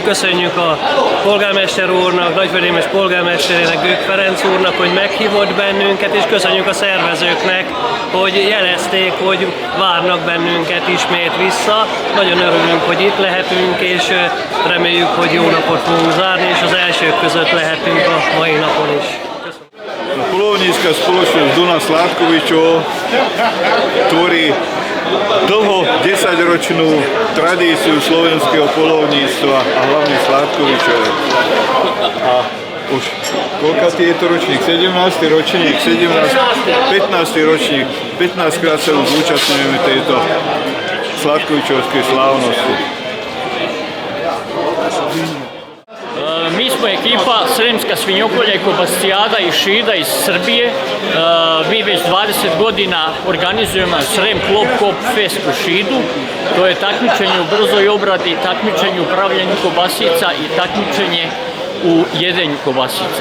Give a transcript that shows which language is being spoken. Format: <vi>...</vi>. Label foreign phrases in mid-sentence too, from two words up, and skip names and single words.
<hu>Köszönjük a polgármester úrnak, Nagyföldémes polgármesterének, Gők Ferenc úrnak, hogy meghívott bennünket, és köszönjük a szervezőknek, hogy jelezték, hogy várnak bennünket ismét vissza. Nagyon örülünk, hogy itt lehetünk, és reméljük, hogy jó napot fogunk zárni, és az elsők között lehetünk a mai napon is.</hu> <sk>Polovnícka spoločnosť Duna Sládkovičov tvorí dlho 10-ročnú tradíciu slovenského polovníctva a hlavne Sládkovičov. A už koľkatý je to ročník? 17. ročník, 15. ročník, 15 krát sa už zúčastňujeme tejto sládkovičovskej slávnosti.</sk> <sr>Mi smo ekipa Sremska svinjokolja i kobascijada iz Šida iz Srbije. Mi već 20 godina organizujemo Srem Klob Kop Fest u Šidu. To je takmičenje u brzoj obradi, takmičenje u pravljenju kobasica i takmičenje u jedenju kobasica.</sr>